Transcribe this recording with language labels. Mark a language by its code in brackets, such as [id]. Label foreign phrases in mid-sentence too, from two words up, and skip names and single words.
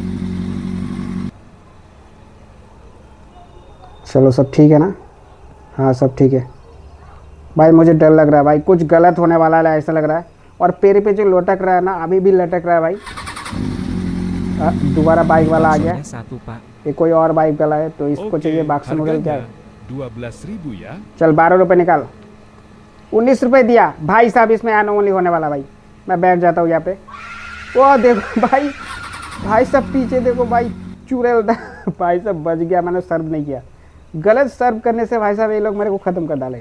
[hi] चलो सब ठीक है ना? हाँ सब ठीक है भाई। मुझे डर लग रहा है भाई, कुछ गलत होने वाला है ऐसा लग रहा है। और पेड़ पे जो लटक रहा है ना, अभी भी लटक रहा है भाई। दोबारा बाइक वाला आ गया। [id] Baksonya 1 pak. [hi] ये कोई और बाइक वाला है तो इसको [id] Oke, [hi] चाहिए बाक्स नूडल। क्या है? [id] harganya 12.000 ya. [hi] चल 12 रुपये निकाल। 19 रुपये दिया भाई साहब, इसमें एनोमली होने वाला भाई। मैं बैठ जाता हूँ यहाँ पे। वो देखो भाई, भाई साहब पीछे देखो भाई, चुड़ैल भाई साहब बच गया। मैंने सर्व नहीं किया। गलत सर्व करने से भाई साहब ये लोग मेरे को ख़त्म कर डालेगा।